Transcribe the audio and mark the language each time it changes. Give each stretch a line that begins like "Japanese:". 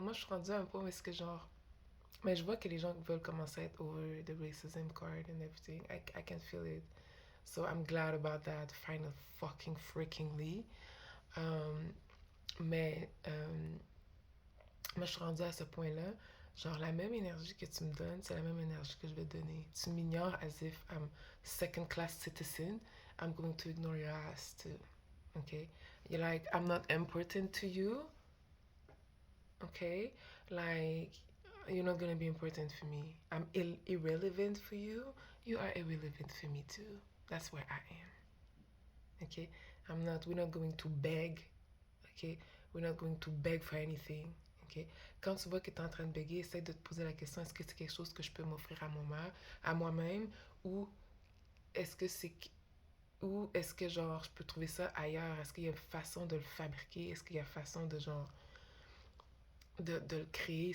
French: Moi, je suis rendue à un point où est-ce que genre, mais je vois que les gens veulent commencer à être
English: over the racism card and everything. I can feel it. So I'm glad about that, final fucking freakingly.
French: Um, mais moi, je suis rendue à ce point-là. Genre, la même énergie que tu me donnes, c'est la même énergie que je vais te donner. Tu m'ignores
English: as if I'm second class citizen. I'm going to ignore your ass too. Okay? You're like, I'm not important to you. Okay? Like, you're not gonna be important for me. I'm irrelevant for you. You are irrelevant for me too. That's where I am. Okay? We're not going to beg. Okay? We're not going to beg for anything. Okay?
French: Quand tu vois que tu es en train de béguer, essaie de te poser la question, est-ce que c'est quelque chose que je peux m'offrir à moi-même, ou est-ce que c'est ou est-ce que genre je peux trouver ça ailleurs? Est-ce qu'il y a une façon de le fabriquer? Est-ce qu'il y a une façon de genre de le créer?